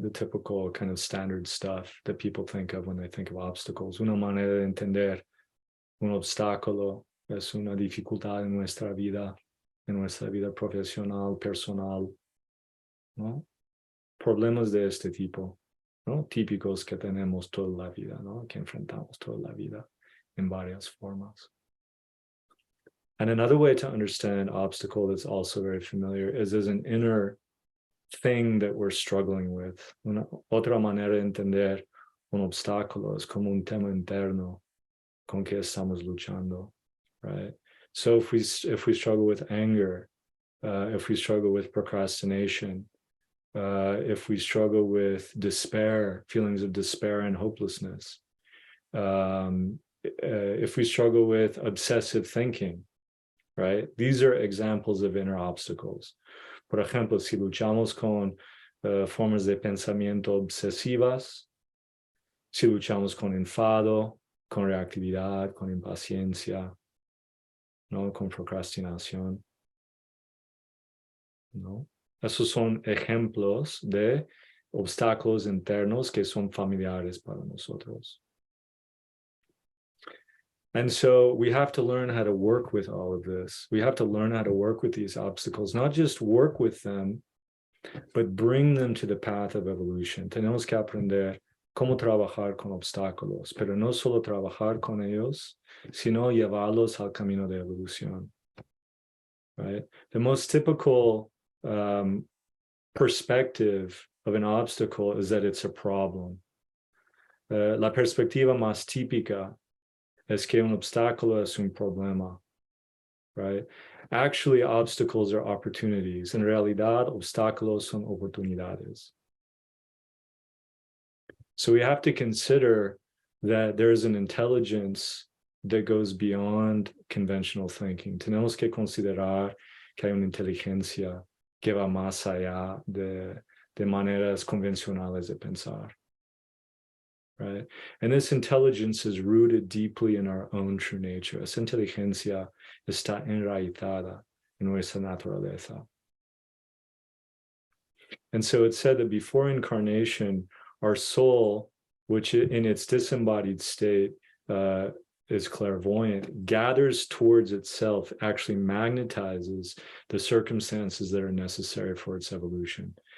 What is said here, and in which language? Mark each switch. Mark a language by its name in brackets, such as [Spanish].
[English] The typical kind of standard stuff that people think of when they think of obstacles. [Spanish] Una manera de entender un obstáculo es una dificultad en nuestra vida profesional, personal, ¿no? Problemas de este tipo, ¿no? Típicos que tenemos toda la vida, ¿no? Que enfrentamos toda la vida en varias formas. [English] And another way to understand obstacle that's also very familiar is as an inner thing that we're struggling with. [Spanish] Otra manera de entender un obstáculo es como un tema interno con que estamos luchando, right? [English] So if we struggle with anger, if we struggle with procrastination, if we struggle with despair, feelings of despair and hopelessness, if we struggle with obsessive thinking, right? These are examples of inner obstacles. [Spanish] Por ejemplo, si luchamos con formas de pensamiento obsesivas, si luchamos con enfado, con reactividad, con impaciencia, ¿no? Con procrastinación, ¿no? Esos son ejemplos de obstáculos internos que son familiares para nosotros. [English] And so we have to learn how to work with all of this. We have to learn how to work with these obstacles, not just work with them, but bring them to the path of evolution. [Spanish] Tenemos que aprender cómo trabajar con obstáculos, pero no solo trabajar con ellos, sino llevarlos al camino de evolución. [English] Right? The most typical perspective of an obstacle is that it's a problem. [Spanish] La perspectiva más típica es que un obstáculo es un problema, right? [English] Actually, obstacles are opportunities. [Spanish] En realidad, obstáculos son oportunidades. [English] So we have to consider that there is an intelligence that goes beyond conventional thinking. [Spanish] Tenemos que considerar que hay una inteligencia que va más allá de maneras convencionales de pensar. [English] Right? And this intelligence is rooted deeply in our own true nature. [Spanish] Esa inteligencia está enraizada en nuestra naturaleza. [English] And so it's said that before incarnation, our soul, which in its disembodied state is clairvoyant, gathers towards itself, actually magnetizes the circumstances that are necessary for its evolution.